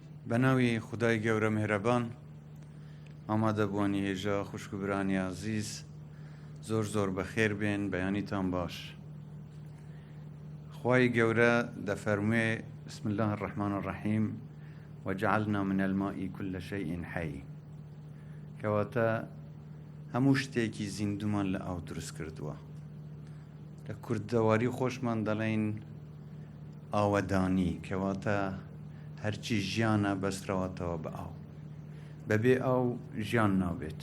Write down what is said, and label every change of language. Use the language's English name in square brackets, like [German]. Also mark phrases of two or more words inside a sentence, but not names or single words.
[Central Kurdish] بەناوی خدای گەورە میهرەبان ئامادە بوونی هێژە خوشک و برانی عزیز زۆر بەخێر بێن بەیانیتان باش. خوای گەورە دەفەرموێ [Arabic] بسم الله الرحمن الرحیم وجعلنا من الماء كل شيء حي، [Central Kurdish] کەواتە هەموو شتێکی زیندومان لە ئاو دروست کردووە. لە کوردەواری خۆشمان دەڵێن ئاوەدانی، کەواتە هەرچی ژیانە بەسترەوەتەوە بە ئاو، بەبێ ئاو ژیان نابێت.